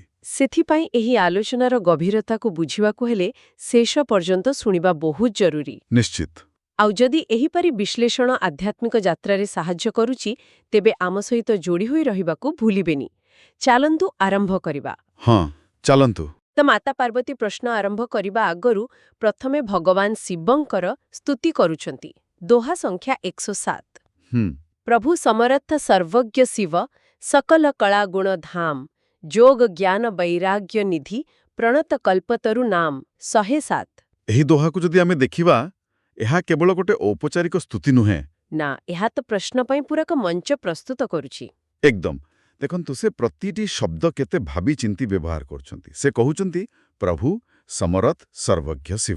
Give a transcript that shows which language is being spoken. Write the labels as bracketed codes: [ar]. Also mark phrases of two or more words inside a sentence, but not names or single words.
[or] ସେଥିପାଇଁ ଏହି ଆଲୋଚନାର ଗଭୀରତାକୁ ବୁଝିବାକୁ ହେଲେ ଶେଷ ପର୍ଯ୍ୟନ୍ତ ଶୁଣିବା ବହୁତ ଜରୁରୀ। निश्चित। ଆଉ ଯଦି ଏହିପରି ବିଶ୍ଳେଷଣ ଆଧ୍ୟାତ୍ମିକ ଯାତ୍ରାରେ ସାହାଯ୍ୟ କରୁଛି ତେବେ ଆମ ସହିତ ଯୋଡ଼ି ହୋଇ ରହିବାକୁ ଭୁଲିବେନି। ଚାଲନ୍ତୁ ଆରମ୍ଭ କରିବା। ହଁ ଚାଲନ୍ତୁ। ତ ମାତା ପାର୍ବତୀ ପ୍ରଶ୍ନ ଆରମ୍ଭ କରିବା ଆଗରୁ ପ୍ରଥମେ ଭଗବାନ ଶିବଙ୍କର ସ୍ତୁତି କରୁଛନ୍ତି। ଦୋହା ସଂଖ୍ୟା [awa] 107। प्रभु समर्थ सर्वज्ञ शिव सकल कला गुण धाम जोग ज्ञान वैराग्य निधि प्रणत कल्पतरु नाम 107। [or] ଏହି ଦୋହାକୁ ଯଦି ଆମେ ଦେଖିବା, ଏହା କେବଳ ଗୋଟେ ଔପଚାରିକ ସ୍ତୁତି ନୁହେଁ ନା, ଏହା ତ ପ୍ରଶ୍ନ ପାଇଁ ପୂରା ଏକ ମଞ୍ଚ ପ୍ରସ୍ତୁତ କରୁଛି। एकदम। ଦେଖନ୍ତୁ ସେ ପ୍ରତିଟି ଶବ୍ଦ କେତେ ଭାବି ଚିନ୍ତି ବ୍ୟବହାର କରୁଛନ୍ତି। ସେ କହୁଛନ୍ତି [awa] प्रभु समरथ सर्वज्ञ शिव।